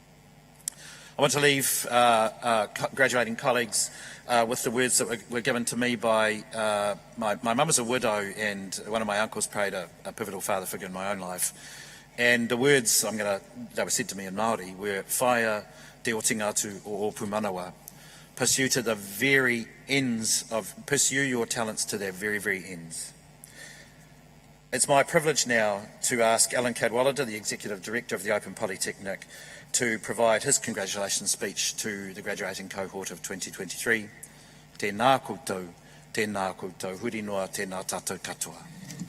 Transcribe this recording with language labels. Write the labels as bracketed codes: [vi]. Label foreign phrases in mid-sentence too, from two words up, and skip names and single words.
[en] I want to leave graduating colleagues with the words that were given to me by my mum is a widow, and one of my uncles played a pivotal father figure in my own life. And the words that were said to me in Māori were [mi] whaia te o tingatu o pumanawa. [en] Pursue your talents to their very, very ends. It's my privilege now to ask Alan Cadwallader, the Executive Director of the Open Polytechnic, to provide his congratulations speech to the graduating cohort of 2023. [mi] Tēnā koutou, huri noa, tēnā tātou katoa.